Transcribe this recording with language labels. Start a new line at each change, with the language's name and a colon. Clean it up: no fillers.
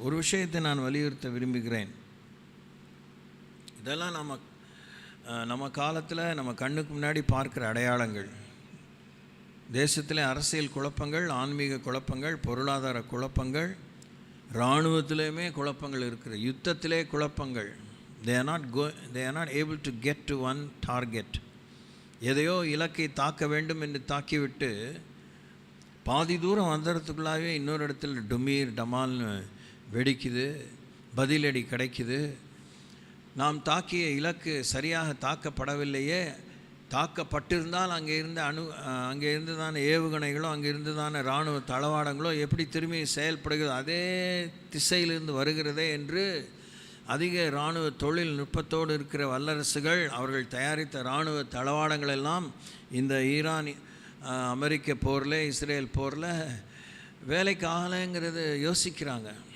Tamil: ஒரு விஷயத்தை நான் வலியுறுத்த விரும்புகிறேன். இதெல்லாம் நம்ம காலத்தில் நம்ம கண்ணுக்கு முன்னாடி பார்க்குற அடையாளங்கள். தேசத்திலே அரசியல் குழப்பங்கள், ஆன்மீக குழப்பங்கள், பொருளாதார குழப்பங்கள், இராணுவத்திலேயுமே குழப்பங்கள் இருக்கிற, யுத்தத்திலே குழப்பங்கள்.
English: they are not able to get to one target.
Tamil: எதையோ இலக்கை தாக்க வேண்டும் என்று தாக்கிவிட்டு பாதி தூரம் வந்துடுறதுக்குள்ளாகவே இன்னொரு இடத்துல டுமீர் டமால்னு வெடிக்குது, பதிலடி கிடைக்குது. நாம் தாக்கிய இலக்கு சரியாக தாக்கப்படவில்லையே, தாக்கப்பட்டிருந்தால் அங்கே இருந்துதான ஏவுகணைகளோ, அங்கே இருந்துதான இராணுவ தளவாடங்களோ எப்படி திரும்பி செயல்படுகிறது, அதே திசையிலிருந்து வருகிறதே என்று அதிக இராணுவ தொழில்நுட்பத்தோடு இருக்கிற வல்லரசுகள் அவர்கள் தயாரித்த இராணுவ தளவாடங்கள் எல்லாம் இந்த ஈரான் அமெரிக்க போரில், இஸ்ரேல் போரில் வேலைக்கு ஆகலைங்கிறது யோசிக்கிறாங்க.